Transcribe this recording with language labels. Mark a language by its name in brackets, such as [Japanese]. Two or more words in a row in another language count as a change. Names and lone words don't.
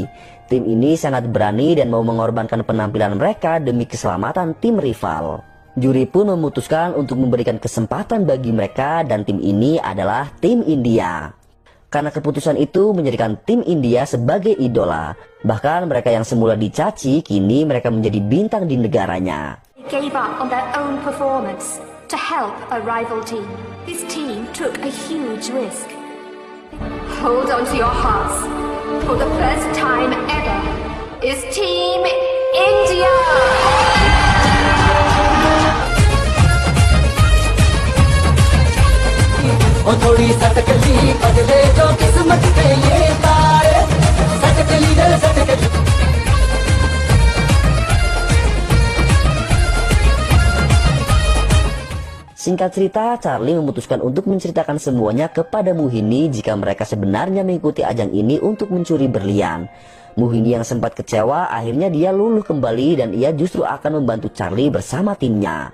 [Indonesian] Tim ini sangat berani dan mau mengorbankan penampilan mereka demi keselamatan tim rival. Juri pun memutuskan untuk memberikan kesempatan bagi mereka, dan tim ini adalah tim India. Karena keputusan itu menjadikan tim India sebagai idola. Bahkan mereka yang semula dicaci, kini mereka menjadi bintang di negaranya. [English] Gave up on their own performance to help a rival team. This team took a huge risk. Hold on to your hearts. For the first time ever, is Team India! [Hindi] थोड़ी सटकली बदले जो किस्मत के ये तारे सटकली रे सटकली. [Indonesian] Singkat cerita, Charlie memutuskan untuk menceritakan semuanya kepada Mohini jika mereka sebenarnya mengikuti ajang ini untuk mencuri berlian. Mohini yang sempat kecewa, akhirnya dia luluh kembali dan ia justru akan membantu Charlie bersama timnya.